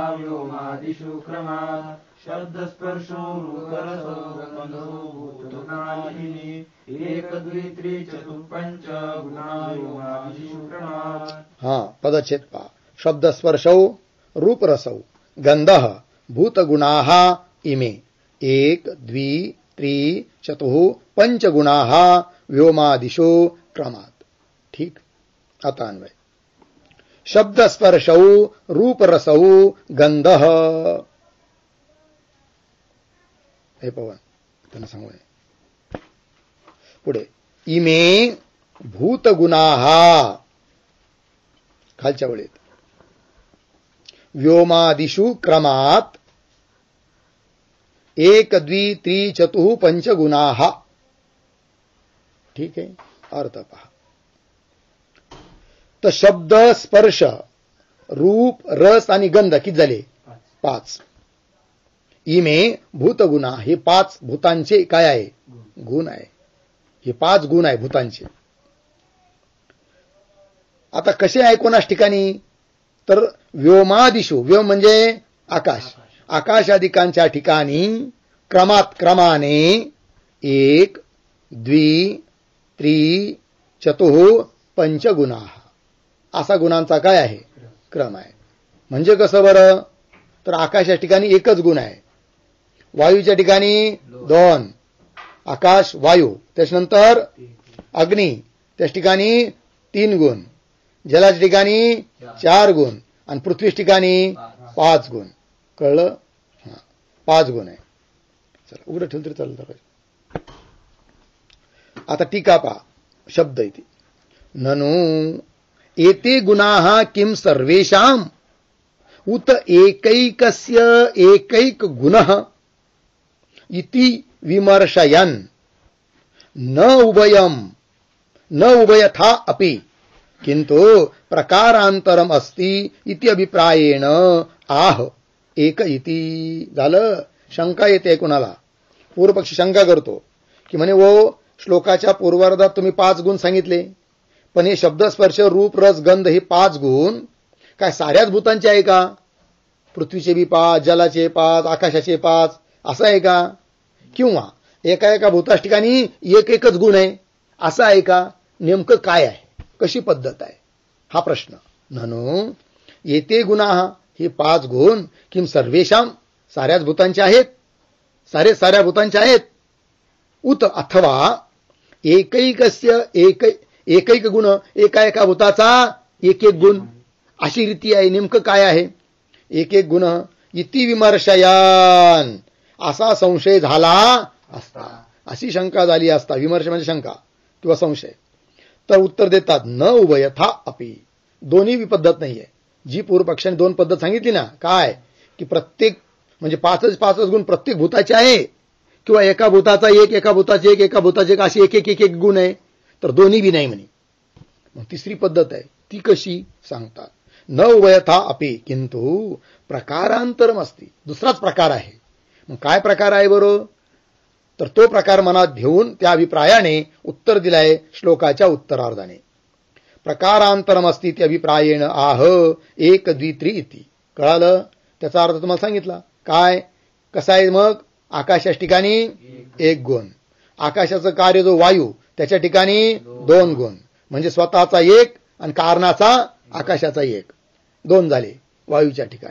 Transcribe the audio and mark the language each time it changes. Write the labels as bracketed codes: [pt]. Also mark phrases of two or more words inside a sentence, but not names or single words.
[sa] शब्दस्पर्शो रूपरसो गंधो भूतगुणा इमे एक द्वित्री चतुः पंच गुणा व्योमादिषु क्रमात्. [mr] हा पदच्छेद पहा. [sa] शब्दस्पर्शौ रूपरसौ गंधः भूतगुणाः इमे एक द्वि त्रि चतुः पंच गुणाः व्योमादिषु क्रमात्. [mr] ठीक. आता अन्वय. [sa] शब्दस्पर्शौ रूपरसौ गंधः. [mr] हे पवन त्यांना सांगू. [sa] पुढे इमे भूतगुणाः [mr] खालच्या वळीत [sa] व्योमादिषु क्रमात् एक द्वि त्रि चतुः पंच गुणाः. [mr] ठीक आहे. अर्थ पहा. तर शब्द स्पर्श रूप रस आणि गंध किती झाले, 5. [sa] इमे भूतगुणा [mr] हे 5 भूतांचे काय आहे, गुण आहे. हे 5 गुण आहे भूतांचे. आता कसे आहे कोणास ठिकाणी, तर व्योमादिषु, व्योम म्हणजे आकाश, आकाशादिकांच्या ठिकाणी क्रमाने [sa] 1 द्वि त्रि चतुः पंच गुणा [mr] असा गुणांचा काय आहे, क्रम आहे. म्हणजे कसं बरं, तर आकाशाच्या ठिकाणी 1च गुण आहे, वायूच्या ठिकाणी 2, आकाश वायू, त्याच्यानंतर अग्नी त्याच ठिकाणी 3 गुण, जलाच्या ठिकाणी 4 गुण आणि पृथ्वीच्या ठिकाणी 5 गुण. कळलं. 5 गुण आहे. चला उघडं ठेवलं तरी चालतं. आता टीका पहा. [sa] शब्द इथे ननु एते गुणाः किम सर्वेषाम् उत एकैकस्य एकैक गुणः इति विमर्शयन् न उभयथा अपि किंतु प्रकारांतरम अस्ति इति अभिप्रायेण आह एक इति. [mr] झालं. शंका येते कुणाला, पूर्वपक्षी शंका करतो की म्हणे वो श्लोकाच्या पूर्वार्धात तुम्ही 5 गुण सांगितले, पण हे शब्द स्पर्श रूप रस गंध हे 5 गुण काय साऱ्याच भूतांचे आहे का, पृथ्वीचे बी 5, जलाचे 5, आकाशाचे 5 असं आहे का, किंवा एका एका भूताच्या ठिकाणी एकच गुण आहे असं आहे का, नेमकं काय आहे, कशी पद्धत आहे, हा प्रश्न. [sa] ननु येते गुणाः [mr] हे 5 गुण [sa] किम सर्वेषाम [mr] साऱ्याच भूतांचे आहेत, साऱ्या भूतांचे आहेत, उत अथवा [sa] एकैकस्य एकैक गुण [mr] एका एका भूताचा एक गुण अशी रीती आहे, नेमकं काय आहे, एक गुण [sa] इति विमर्शयान [mr] असा संशय झाला असता, अशी शंका झाली असता, विमर्श म्हणजे शंका किंवा संशय, तर उत्तर देतात [sa] न उभयथा अपि, [mr] दोन्ही बी पद्धत नाहीये. जी पूर्वपक्षाने 2 पद्धत सांगितली ना, काय की प्रत्येक म्हणजे 5च गुण प्रत्येक भूताचे आहे, किंवा एका भूताचा एक, एका भूताचे एक, एका भूताचे एक, अशी एक गुण आहे, तर दोन्ही बी नाही म्हणे. मग तिसरी पद्धत आहे ती कशी सांगतात. [sa] न उभयथा अपि किंतु प्रकारांतरम अस्ति, [mr] दुसराच प्रकार आहे. मग काय प्रकार आहे बरोबर, तर तो प्रकार मनात घेऊन त्या अभिप्रायाने उत्तर दिलाय श्लोकाच्या उत्तरार्धाने. [sa] प्रकारांतरम अस्ति ते अभिप्रायेण आह एक द्वित्री इति. [mr] कळालं. त्याचा अर्थ तुम्हाला सांगितला. काय कसा आहे मग, आकाशाच्या ठिकाणी 1 गुण, आकाशाचं कार्य जो वायू त्याच्या ठिकाणी 2 गुण, म्हणजे स्वतःचा 1 आणि कारणाचा आकाशाचा 1, 2 झाले वायूच्या ठिकाणी.